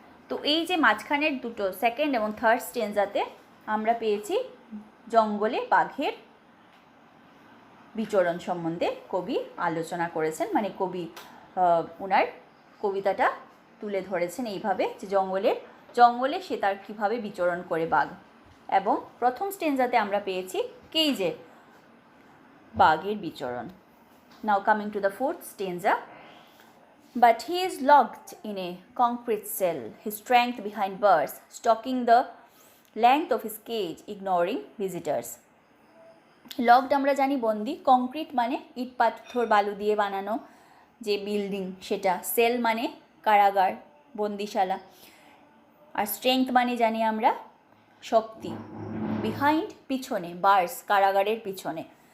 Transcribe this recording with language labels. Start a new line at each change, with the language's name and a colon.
Bangla: তো এই যে মাঝখানের দুটো সেকেন্ড এবং থার্ড স্ট্যান্জাতে আমরা পেয়েছি জঙ্গলে বাঘের বিচরণ সম্বন্ধে কবি আলোচনা করেছেন, মানে কবি ওনার কবিতাটা তুলে ধরেছেন এইভাবে যে জঙ্গলে সে তার কীভাবে বিচরণ করে বাঘ। এবং প্রথম স্ট্যান্জাতে আমরা পেয়েছি কেজে বাঘের বিচরণ।
English: Now coming to the fourth stanza, but he is locked in a concrete cell, his strength behind bars, stalking the length of his cage, ignoring visitors.
Bangla: Locked আমরা জানি বন্দি, কংক্রিট মানে ইট পাথর বালু দিয়ে বানানো যে বিল্ডিং সেটা, সেল মানে কারাগার, বন্দিশালা, আর স্ট্রেংথ মানে জানি আমরা শক্তি। বিহাইন্ড পিছনে, বার্স কারাগারের পিছনে।